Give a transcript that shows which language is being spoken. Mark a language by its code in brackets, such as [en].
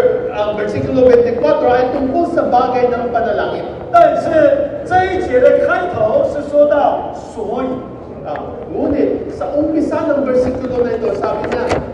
[tl] Ang versikulo 24 ay tungkol sa bagay ng panalangin. [zh] 但是这一节的开头是说到所以， [tl] Ngunit sa umpisa ng versikulo na ito, sabi niya,